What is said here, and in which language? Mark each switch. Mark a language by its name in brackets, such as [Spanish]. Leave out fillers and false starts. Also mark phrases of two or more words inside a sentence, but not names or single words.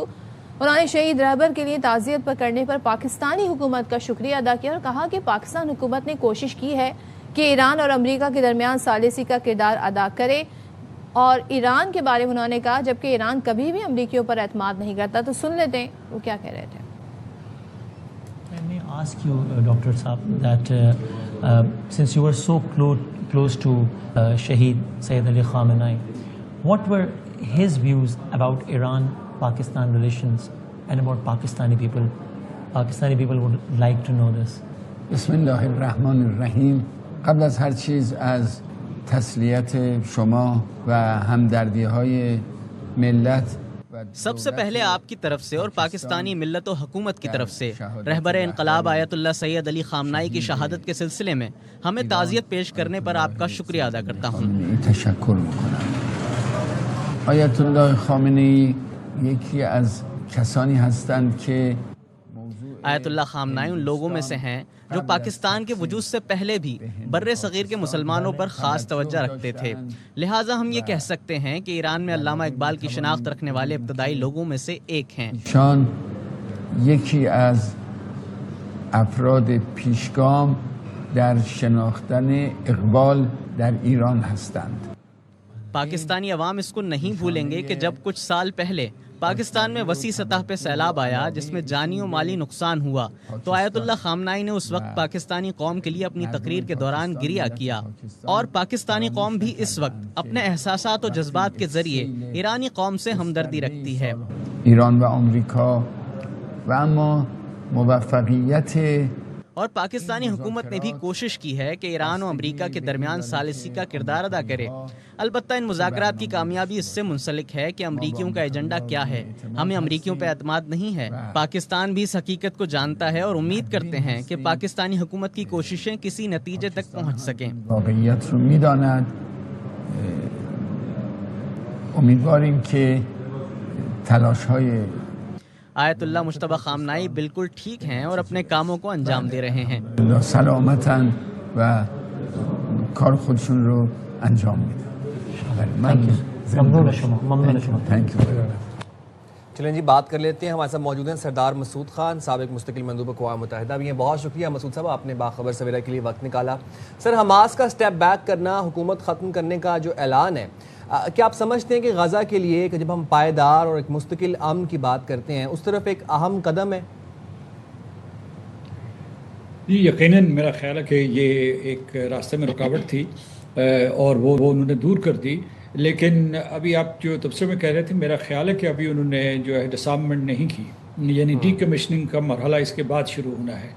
[Urdu] انہوں نے شہید رہبر کے لیے تعزیت پر کرنے پر پاکستانی حکومت کا شکریہ ادا کیا اور کہا کہ پاکستان حکومت نے کوشش کی ہے کہ ایران اور امریکہ کے درمیان ثالثی کا کردار ادا کرے. اور ایران کے بارے میں انہوں نے کہا جبکہ ایران کبھی بھی امریکیوں پر اعتماد نہیں کرتا. تو سن لیتے ہیں وہ کیا کہہ رہے تھے. [English] Let me ask you, Dr. Saab, that since you were so close to Shaheed Sayyid Ali Khamenei, what were his views about Iran-Pakistan relations and about Pakistani people? Pakistani people would like to know this. [Arabic] بسم الله الرحمن الرحيم. [Persian] قبل از هر چیز از تسلیت شما و همدردی‌های ملت [Urdu] سب سے پہلے آپ کی طرف سے اور پاکستانی ملت و حکومت کی طرف سے رہبر انقلاب آیت اللہ سید علی خامنہ ای کی شہادت کے سلسلے میں ہمیں تعزیت پیش کرنے پر آپ کا شکریہ ادا کرتا ہوں. [Persian] تشکر می‌کنم. آیت الله خامنه‌ای یکی از کسانی هستند که [Urdu] آیت اللہ خامنہ ای ان لوگوں میں سے ہیں جو پاکستان کے وجود سے پہلے بھی بر صغیر کے مسلمانوں پر خاص توجہ رکھتے تھے. لہٰذا ہم یہ کہہ سکتے ہیں کہ ایران میں علامہ اقبال کی شناخت رکھنے والے ابتدائی لوگوں میں سے ایک ہیں. [Persian] شان یکی از افراد پیشگام در شناختن اقبال در ایران هستند. [Urdu] پاکستانی عوام اس کو نہیں بھولیں گے کہ جب کچھ سال پہلے پاکستان میں وسیع سطح پے سیلاب آیا جس میں جانی اور مالی نقصان ہوا، تو آیت اللہ خامنہ ای نے اس وقت پاکستانی قوم کے لیے اپنی تقریر کے دوران گریہ کیا. اور پاکستانی قوم بھی اس وقت اپنے احساسات اور جذبات کے ذریعے ایرانی قوم سے ہمدردی رکھتی ہے. [Persian] ایران و آمریکا و اما موفقیت [Urdu] اور پاکستانی حکومت نے بھی کوشش کی ہے کہ ایران اور امریکہ کے درمیان ثالثی کا کردار ادا کرے. البتہ ان مذاکرات کی کامیابی اس سے منسلک ہے کہ امریکیوں کا ایجنڈا کیا ہے. ہمیں امریکیوں پر اعتماد نہیں ہے۔ پاکستان بھی اس حقیقت کو جانتا ہے اور امید کرتے ہیں کہ پاکستانی حکومت کی کوششیں کسی نتیجے تک پہنچ سکیں. [Persian] واقعیت رو می‌داند. امیدواریم که تلاش‌های [Urdu] آیت اللہ مجتبیٰ خامنہ ای بالکل ٹھیک ہیں اور اپنے کاموں کو انجام دے رہے ہیں. [Persian] سلامتن و کار خودشون رو انجام میدن. ممنون شما. [English] Thank you. [Urdu] چلیں جی، بات کر لیتے ہیں. ہمارے ساتھ موجود ہیں سردار مسعود خان، سابق مستقل مندوب اقوام متحدہ بھی ہیں. بہت شکریہ مسعود صاحب، آپ نے باخبر سویرا کے لیے وقت نکالا. سر، حماس کا [English] step back [Urdu] کرنا، حکومت ختم کرنے کا جو اعلان ہے, کیا آپ سمجھتے ہیں کہ غزہ کے لیے کہ جب ہم پائیدار اور ایک مستقل امن کی بات کرتے ہیں اس طرف ایک اہم قدم ہے؟ جی یقیناً میرا خیال ہے کہ یہ ایک راستے میں رکاوٹ تھی اور وہ انہوں نے دور کر دی. لیکن ابھی آپ جو تبصرے میں کہہ رہے تھے، میرا خیال ہے کہ ابھی انہوں نے جو ہے ڈسارمنٹ نہیں کی، یعنی ڈی کمیشننگ کا مرحلہ اس کے بعد شروع ہونا ہے.